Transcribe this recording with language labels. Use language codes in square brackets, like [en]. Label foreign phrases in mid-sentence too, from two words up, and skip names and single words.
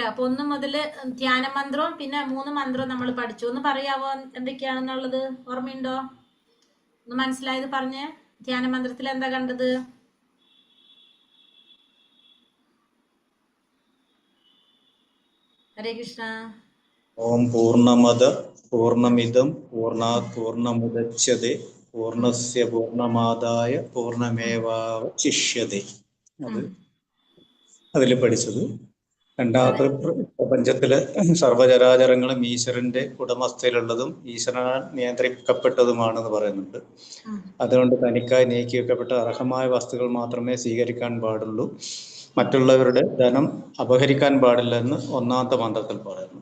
[ml] അപ്പൊ 1 മുതൽ ധ്യാന മന്ത്രവും പിന്നെ 3 മന്ത്രവും നമ്മൾ പഠിച്ചു. ഒന്ന് പറയാവോ എന്തൊക്കെയാണെന്നുള്ളത്? ഓർമ്മയുണ്ടോ? ഒന്ന് മനസ്സിലായത് പറഞ്ഞ്. ധ്യാന മന്ത്രത്തിൽ എന്താ കണ്ടത്? ഹരേ കൃഷ്ണ. [sa] ഓം പൂർണ്ണമദ പൂർണ്ണമിദം പൂർണ്ണാത് പൂർണ്ണമുദച്യതേ പൂർണ്ണസ്യ പൂർണ്ണമാദായ പൂർണ്ണമേവാവശിഷ്യതേ. [ml] അതിൽ പഠിച്ചത്. രണ്ടാമത്തെ പ്രപഞ്ചത്തിലെ സർവചരാചരങ്ങളും ഈശ്വരന്റെ ഉടമസ്ഥയിലുള്ളതും ഈശ്വരനാൽ നിയന്ത്രിക്കപ്പെട്ടതുമാണെന്ന് പറയുന്നുണ്ട്. അതുകൊണ്ട് തനിക്കായി നീക്കി വെക്കപ്പെട്ട അർഹമായ വസ്തുക്കൾ മാത്രമേ സ്വീകരിക്കാൻ പാടുള്ളൂ, മറ്റുള്ളവരുടെ ധനം അപഹരിക്കാൻ പാടില്ലെന്ന് 1ാമത്തെ മന്ത്രത്തിൽ പറയുന്നു.